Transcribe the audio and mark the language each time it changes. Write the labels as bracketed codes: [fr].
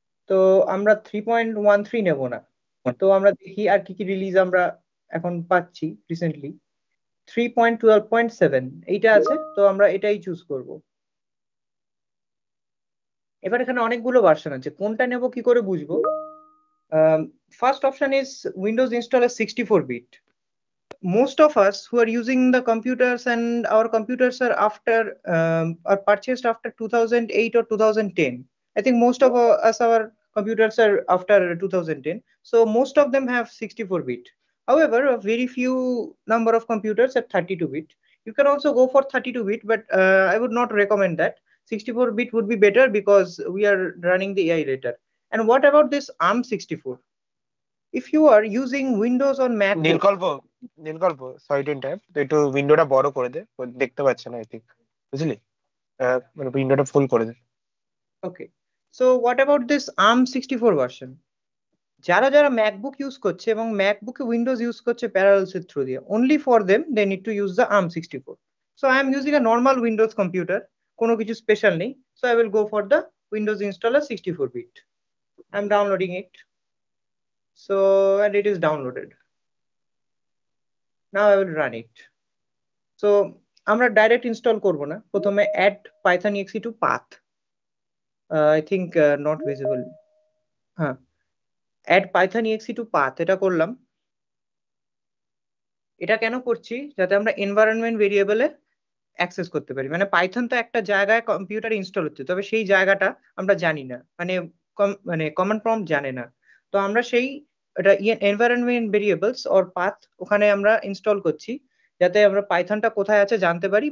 [bn] তো আমরা 3.13 নেব না, তো আমরা দেখি আর কি কি রিলিজ আমরা এখন পাচ্ছি রিসেন্টলি। 3.12.7 এইটা আছে, তো আমরা এটাই চুজ করব। এবার এখানে অনেকগুলো ভার্সন আছে, কোনটা নেব কি করে বুঝবো? [en] First option is Windows installer 64-bit. Most of us who are using the computers, and our computers are are purchased after 2008 or 2010. I think most of us, our computers are after 2010, so most of them have 64-bit. However, a very few number of computers are 32-bit. You can also go for 32-bit, but I would not recommend that. 64-bit would be better because we are running the AI later. And what about this ARM64? If you are using Windows on Mac, [bn] নীলকল্প [en] sorry to interrupt, [bn] তো একটু উইন্ডোটা বড় করে দে, ও দেখতে পাচ্ছে না [en] I think, [bn] বুঝলি? মানে উইন্ডোটা ফুল করে দে। [en] Okay, so what about this ARM64 version? [bn] যারা যারা ম্যাকবুক ইউজ করছে এবং ম্যাকবুকে উইন্ডোজ ইউজ করছে প্যারালালস এর থ্রু দিয়ে, [en] only for them they need to use the ARM64. So I am using a normal Windows computer, [bn] কোনো কিছু স্পেশাল নেই, [en] so I will go for the Windows installer 64-bit. I'm downloading it, so and it is downloaded. Now I will run it. [bn] So আমরা direct install করব না, প্রথমে add python exe to path. [en] I think not visible. [bn] হ্যাঁ, add python exe to path এটা করলাম। এটা কেন করছি? যাতে আমরা এনভায়রনমেন্ট ভেরিয়েবলে অ্যাক্সেস করতে পারি। মানে পাইথন তো একটা জায়গায় কম্পিউটারে ইনস্টল হচ্ছে, তবে সেই জায়গাটা আমরা জানি না, মানে কমান্ড প্রম্পট জানে না। তো আমরা সেই এটা এনভায়রনমেন্ট ভেরিয়েবলস অর পাথ ওখানে আমরা ইনস্টল করছি, যাতে আমরা পাইথনটা কোথায় আছে জানতে পারি।